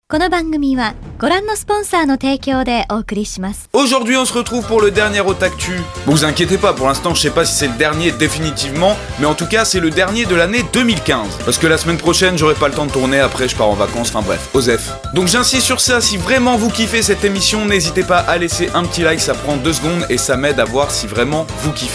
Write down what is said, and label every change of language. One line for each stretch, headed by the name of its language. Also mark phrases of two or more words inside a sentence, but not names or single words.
Japanese: この番組はご覧のスポンサーの提供でお送りします。
French: Aujourd'hui on se retrouve pour le dernier Otaktu. Bon, vous inquiétez pas, pour l'instant je sais pas si c'est le dernier définitivement, mais en tout cas c'est le dernier de l'année 2015. Parce que la semaine prochaine j'aurai pas le temps de tourner, après je pars en vacances, enfin bref, OSEF. Donc j'insiste sur ça, si vraiment vous kiffez cette émission, n'hésitez pas à laisser un petit like, ça prend 2 secondes et ça m'aide à voir si vraiment vous kiffez.